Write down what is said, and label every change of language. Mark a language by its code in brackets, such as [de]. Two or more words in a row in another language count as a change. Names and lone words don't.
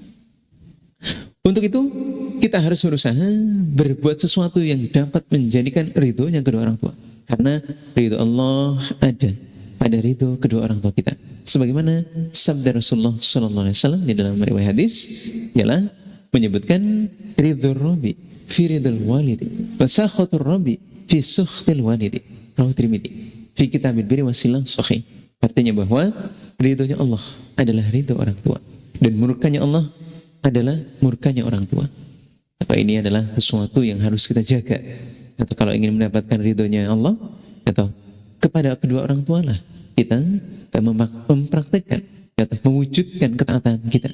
[id] Untuk itu kita harus berusaha berbuat sesuatu yang dapat menjadikan ridhonya kedua orang tua. Karena ridho Allah ada pada ridho kedua orang tua kita. Sebagaimana sabda Rasulullah SAW di dalam riwayat hadis, ialah menyebutkan [ar] رضا الرب في رضا الوالد وسخط الرب في سخط الوالد. رواه الترمذي في كتاب البر والصلة صحيح. [id] Artinya bahwa ridhonya Allah adalah ridho orang tua dan murkanya Allah adalah murkanya orang tua. Atau ini adalah sesuatu yang harus kita jaga. Atau kalau ingin mendapatkan ridhonya Allah, atau kepada kedua orang tua lah kita mempraktekkan atau mewujudkan ketaatan kita.